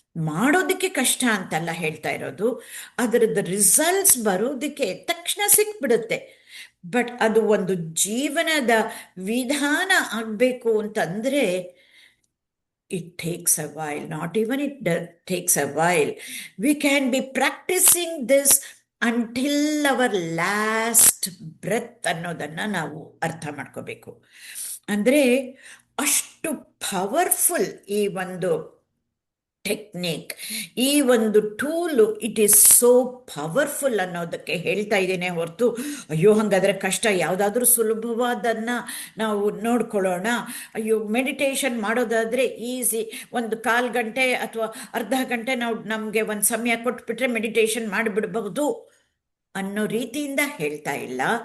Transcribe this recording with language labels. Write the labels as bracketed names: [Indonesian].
[Kannada] ಮಾಡೋದಕ್ಕೆ ಕಷ್ಟ ಅಂತಲ್ಲ ಹೇಳ್ತಾ ಇರೋದು, ಅದರದ್ದು ರಿಸಲ್ಟ್ಸ್ ಬರೋದಕ್ಕೆ ತಕ್ಷಣ ಸಿಕ್ಬಿಡುತ್ತೆ. ಬಟ್ ಅದು ಒಂದು ಜೀವನದ ವಿಧಾನ ಆಗಬೇಕು ಅಂತಂದರೆ [English] it takes a while. Not even takes a while. We can be practicing this until our last breath [Kannada] ಅನ್ನೋದನ್ನು ನಾವು ಅರ್ಥ ಮಾಡ್ಕೋಬೇಕು. ಅಂದರೆ ಅಷ್ಟು ಪವರ್ಫುಲ್ ಈ ಒಂದು ಟೆಕ್ನಿಕ್, ಈ ಒಂದು tool, [English] it is so powerful [Kannada] ಅನ್ನೋದಕ್ಕೆ ಹೇಳ್ತಾ ಇದ್ದೇನೆ ಹೊರತು ಅಯ್ಯೋ ಹಾಗಾದರೆ ಕಷ್ಟ, ಯಾವುದಾದ್ರೂ ಸುಲಭವಾದನ್ನು ನಾವು ನೋಡ್ಕೊಳ್ಳೋಣ, ಅಯ್ಯೋ ಮೆಡಿಟೇಷನ್ ಮಾಡೋದಾದರೆ ಈಸಿ, ಒಂದು 1/4 ಗಂಟೆ ಅಥವಾ ಅರ್ಧ ಗಂಟೆ ನಾವು ನಮಗೆ ಒಂದು ಸಮಯ ಕೊಟ್ಬಿಟ್ರೆ ಮೆಡಿಟೇಷನ್ ಮಾಡಿಬಿಡಬಹುದು ಅನ್ನೋ ರೀತಿಯಿಂದ ಹೇಳ್ತಾ ಇಲ್ಲ.